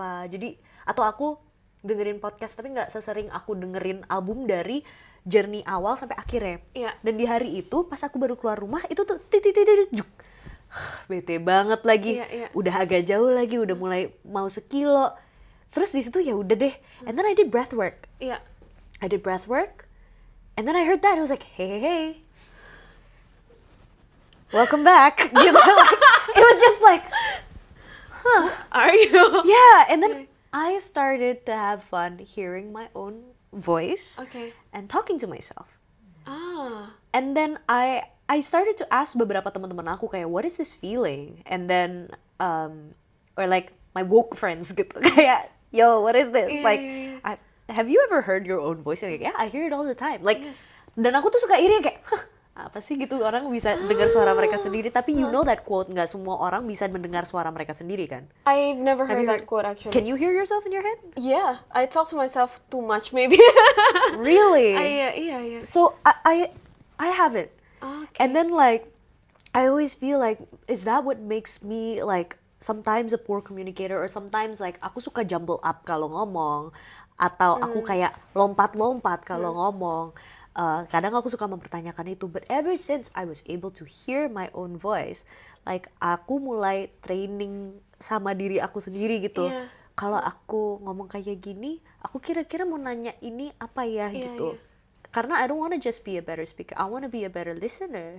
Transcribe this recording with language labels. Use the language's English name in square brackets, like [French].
[Indonesian] Jadi atau aku dengerin podcast, tapi nggak sesering aku dengerin album dari journey awal sampai akhirnya. Dan di hari itu pas aku baru keluar rumah itu tuh juk. Bete banget lagi. Udah agak jauh lagi, udah mulai mau sekilo. Terus di situ ya udah deh. [English] And then I did breath work. I did breath work. And then I heard that, I was like, hey. Welcome back. Gitu. It was just like, Are you? Yeah, and then I started to have fun hearing my own voice and talking to myself. And then I started to ask [Indonesian] beberapa teman-teman aku kayak, [English] what is this feeling? And then or like my woke friends gitu kayak, yo, what is this? Have you ever heard your own voice? Like, yeah, I hear it all the time. [Indonesian] Like, dan aku tuh suka iri kayak, apa sih gitu orang bisa dengar suara mereka sendiri. Tapi [English] you know that quote, [Indonesian] nggak semua orang bisa mendengar suara mereka sendiri kan? [English] I've never heard that quote actually. Can you hear yourself in your head? Yeah, I talk to myself too much maybe. Really? Yeah. So I have it. And then like I always feel like, is that what makes me like sometimes a poor communicator, or sometimes like [Indonesian] aku suka jumble up kalau ngomong, [English] atau aku kayak lompat-lompat kalau ngomong. [Indonesian] Kadang aku suka mempertanyakan itu, [English] but ever since I was able to hear my own voice, like [Indonesian] aku mulai training sama diri aku sendiri gitu. Kalau aku ngomong kayak gini, aku kira-kira mau nanya ini apa ya gitu. Karena [English] I don't want to just be a better speaker, I want to be a better listener.